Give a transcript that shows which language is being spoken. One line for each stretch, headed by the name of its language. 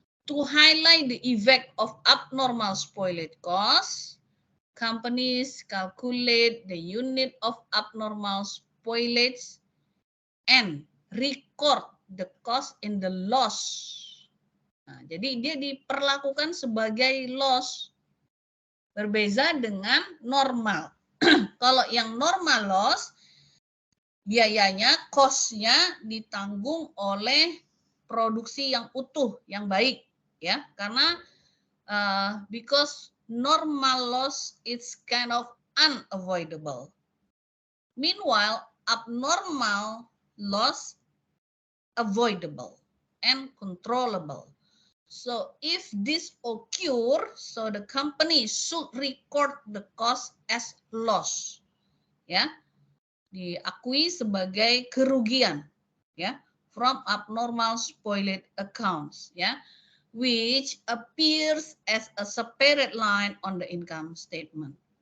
English: To highlight the effect of abnormal spoilage costs, companies calculate the unit of abnormal spoilage and record the cost in the loss.
Indonesian: Nah, jadi dia diperlakukan sebagai loss. Berbeza dengan normal. Kalau yang normal loss, biayanya, cost-nya ditanggung oleh produksi yang utuh, yang baik, ya.
English: Karena because normal loss is kind of unavoidable. Meanwhile, abnormal loss avoidable and controllable. So if this occur, so the company should record the cost as loss, ya,
Indonesian: diakui sebagai kerugian,
English: ya, from abnormal spoilage accounts, ya, which appears as a separate line on the income statement.